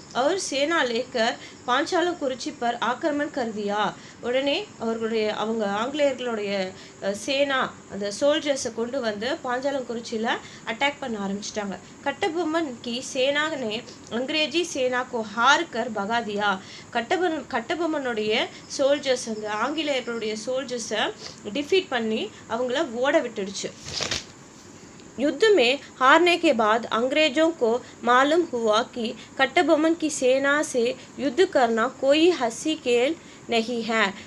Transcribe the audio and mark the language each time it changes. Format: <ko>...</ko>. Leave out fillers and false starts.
<hi>और सेना लेकर पांचालंकुरिची पर आक्रमण कर दिया।</hi> <ta>உடனே அவங்க ஆங்கிலேயர்களுடைய சேனா அந்த சோல்ஜர்ஸை கொண்டு வந்து பாஞ்சாலங்குறிச்சியில் அட்டாக் பண்ண ஆரம்பிச்சிட்டாங்க।</ta> <hi>कट्टबोम्मन की सेना ने अंग्रेजी सेना को हार कर भगा दिया।</hi> <ta>கட்டபொம்மனுடைய சோல்ஜர்ஸ் அந்த ஆங்கிலேயர்களுடைய சோல்ஜர்ஸை டிஃபீட் பண்ணி அவங்கள ஓட விட்டுடுச்சு।</ta> <hi>युद्ध में हारने के बाद अंग्रेजों को मालूम हुआ कि कट्टबोम्मन की सेना से युद्ध करना कोई हंसी खेल नहीं है।</hi>